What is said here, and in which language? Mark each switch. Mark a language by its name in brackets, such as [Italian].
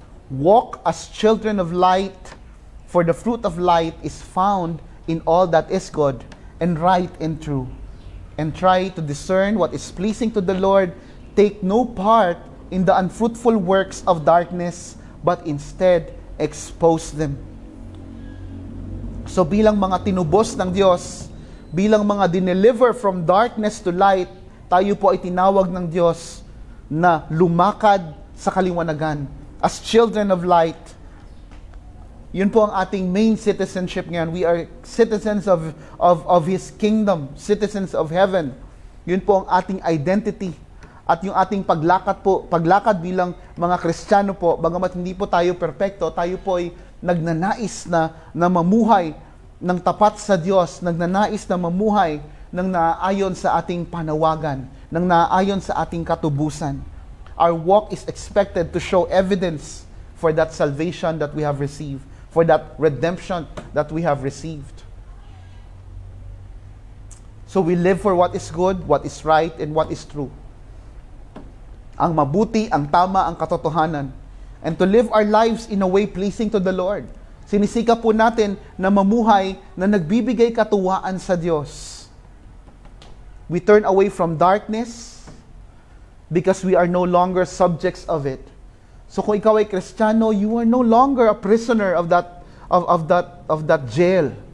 [English] Walk as children of light, for the fruit of light is found in all that is good and right and true. And try to discern what is pleasing to the Lord. Take no part in the unfruitful works of darkness, but instead expose them." [Filipino] So bilang mga tinubos ng Diyos, bilang mga dineliver [English] from darkness to light, [Filipino] tayo po ay tinawag ng Diyos na lumakad sa kaliwanagan. [English] As children of light, [Filipino] yun po ang ating main citizenship ngayon. [English] We are citizens of His kingdom, citizens of heaven. [Filipino] Yun po ang ating identity. At yung ating paglakad bilang mga Kristiyano po, bagamat hindi po tayo perpekto, tayo po ay nagnanais na mamuhay ng tapat sa Diyos, nagnanais na mamuhay ng naaayon sa ating panawagan, ng naaayon sa ating katubusan. [English] Our walk is expected to show evidence for that salvation that we have received, for that redemption that we have received. So we live for what is good, what is right, and what is true. [Filipino] Ang mabuti, ang tama, ang katotohanan. [English] And to live our lives in a way pleasing to the Lord. [Filipino] Sinisika po natin na mamuhay na nagbibigay katuwaan sa Diyos. [English] We turn away from darkness because we are no longer subjects of it. [Filipino] So kung ikaw ay Kristiyano, [English] you are no longer a prisoner of that jail.